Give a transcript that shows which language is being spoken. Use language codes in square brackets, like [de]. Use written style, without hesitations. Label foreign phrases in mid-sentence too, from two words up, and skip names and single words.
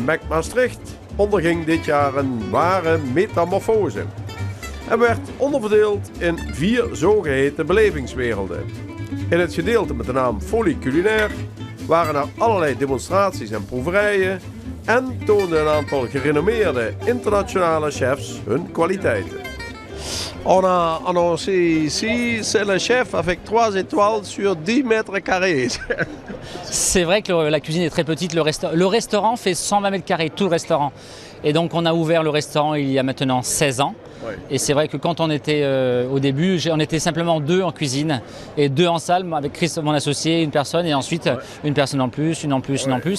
[nl] MEC Maastricht onderging dit jaar een ware metamorfose en werd onderverdeeld in 4 zogeheten belevingswerelden. In het gedeelte met de naam Folie Culinaire waren er allerlei demonstraties en proeverijen en toonden een aantal gerenommeerde internationale chefs hun kwaliteiten. [fr] On a annoncé ici, c'est le chef avec 3 étoiles sur 10 mètres carrés. C'est vrai que la cuisine est très petite. Le restaurant fait 120 mètres carrés, tout le restaurant. Et donc on a ouvert le restaurant il y a maintenant 16 ans. Oui. Et c'est vrai que quand on était au début, on était simplement 2 en cuisine et 2 en salle, avec Chris, mon associé, une personne, et ensuite une personne en plus, une en plus, une en plus.